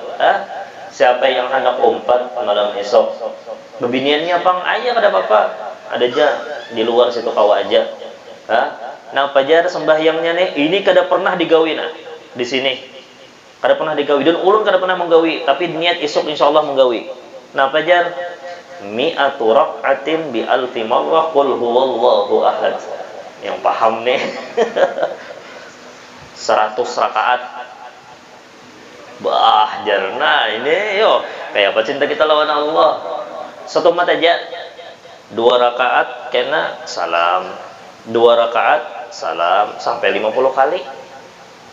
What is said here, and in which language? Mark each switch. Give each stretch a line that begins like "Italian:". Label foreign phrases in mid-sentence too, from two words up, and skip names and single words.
Banjar: Siapa yang hendak umpat malam esok, bebiniannya pang aja kada apa-apa, ada aja di luar situ kawa aja. Nah pajar sembahyangnya nih ini kada pernah digawi di sini, kada pernah digawi dan ulun kada pernah menggawi, tapi niat esok insyaallah menggawi. Nah pajar
Arabic: مائة ركعة بألف مرة قل هو الله أحد.
Banjar: Yang paham nih 100 rakaat. Jarna ini yo kayak apa cinta kita lawan Allah. Satu mata aja 2 rakaat kena salam, 2 rakaat salam sampai 50 kali.